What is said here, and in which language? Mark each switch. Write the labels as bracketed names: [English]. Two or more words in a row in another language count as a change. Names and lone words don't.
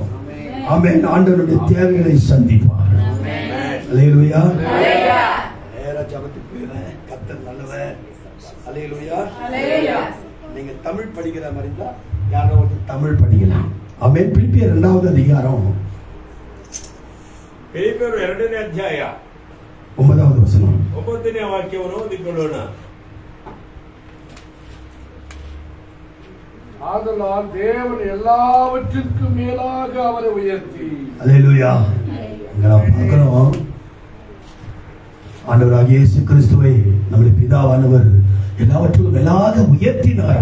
[Tamil] ஆமென். ஆண்டவருடைய தேவைகளை சந்திப்பார். அல்லேலூயா. நேரா ஜெபத்துக்கு போயிடுறேன். கர்த்தர் நல்லவர். அல்லேலூயா. நீங்க தமிழ் படிக்கிற மாதிரி இருந்தா யாரோ ஒருத்தர் தமிழ் படிக்கலாம். ஆமென். பிலிப்பியர் 2வது அதிகாரம் [Kannada] ಫಿಲಿಪ್ಪಿಯರು 2ನೇ ಅಧ್ಯಾಯ [Tamil] 9வது ವಚನ [Kannada] 9ನೇ ವಾಕ್ಯವನ್ನು ಓದಿಕೊಳ್ಳೋಣ. [Tamil] ஆதலால் தேவன் எல்லாவற்றிற்கும் மேலாக அவரை உயர்த்தி. அல்லேலூயா. நாம் பார்க்கிறோம் ஆண்டவராகிய இயேசு கிறிஸ்துவை நம்முடைய பிதாவானவர் எல்லாவற்றுக்கும் மேலாக உயர்த்தினார்.